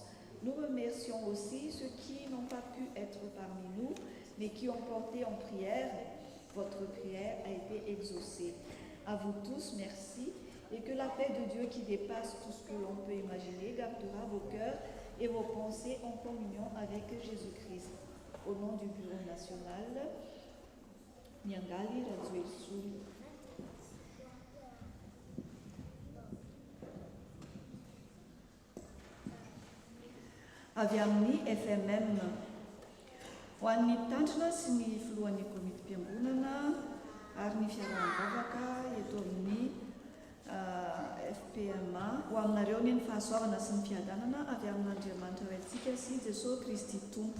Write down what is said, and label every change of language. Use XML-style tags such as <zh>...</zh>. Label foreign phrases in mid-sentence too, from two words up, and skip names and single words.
<fr>Nous remercions aussi ceux qui n'ont pas pu être parmi nous, mais qui ont porté en prière. Votre prière a été exaucée. À vous tous, merci, et que la paix de Dieu qui dépasse tout ce que l'on peut imaginer gardera vos cœurs et vos pensées en communion avec Jésus-Christ. Au nom du Bureau national, Nyangali Razuesu.</fr> <mg>Avy amin'ny FMM. Ho an'ny mpitandrina sy ny filohan'ny komiti-piangonana ary ny fiaraha-mivavaka eto amin'ny FPMA ho aminareo ny fahasoavana sy ny fiadanana avy amin'Andriamanitra ho antsika sy Jesosy Kristy Tompo.</mg>